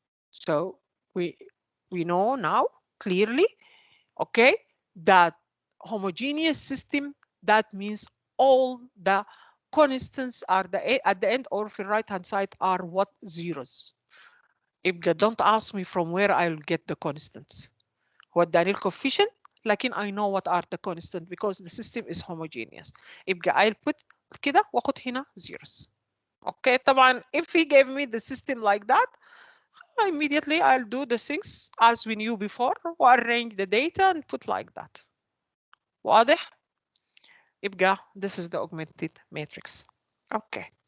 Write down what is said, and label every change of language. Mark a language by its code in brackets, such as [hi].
[en] So we know now clearly, okay, that homogeneous system, that means all the constants are at the end or the right hand side are what? Zeros. [ar] يبقى [en] don't ask me from where I'll get the constants. [ar] هو اداني الكوفيشنت لكن [en] I know what are the constant because the system is homogeneous. [ar] يبقى [en] I'll put [ar] كده واخد هنا zeros. [en] Okay, [ar] طبعا [en] if he gave me the system like that, immediately I'll do the things as we knew before, arrange the data and put like that. [ar] واضح؟ يبقى [en] this is the augmented matrix. Okay.